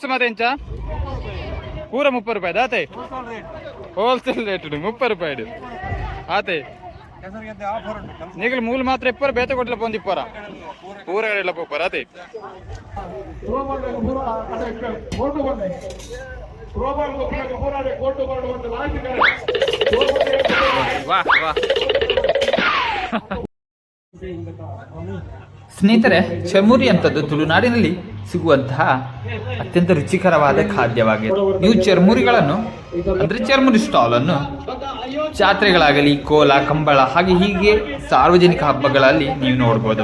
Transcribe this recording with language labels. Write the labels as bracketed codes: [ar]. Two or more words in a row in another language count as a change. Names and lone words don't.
[tcy] ಮತ್ತೆ ಎಂಚ ಪೂರ 30 ರೂಪಾಯಿ ಆತೆ [en] wholesale rate [tcy] 30 ರೂಪಾಯಿ ಆತೆ ನೀಗಲು ಮೂಲ ಮಾತ್ರ 20 ಬೇತೆ ಕೊಡ್ಲ ಬಂದು 20 ಪೂರ ಎಲ್ಲ ಪೋಪರ್ ಆತೆ ವಾಹ್ ವಾಹ್. [kn] ಸ್ನೇಹಿತರೆ, ಚರ್ಮುರಿ ಅಂತದ್ದು ತುಳುನಾಡಿನಲ್ಲಿ ಸಿಗುವಂತಹ ಅತ್ಯಂತ ರುಚಿಕರವಾದ ಖಾದ್ಯವಾಗಿದೆ. ನೀವು ಚರ್ಮುರಿಗಳನ್ನು ಅಂದರೆ ಚರ್ಮುರಿ ಸ್ಟಾಲನ್ನು ಜಾತ್ರೆಗಳಾಗಲಿ, ಕೋಲ, ಕಂಬಳ ಹಾಗೆ ಹೀಗೆ ಸಾರ್ವಜನಿಕ ಹಬ್ಬಗಳಲ್ಲಿ ನೀವು ನೋಡ್ಬೋದು.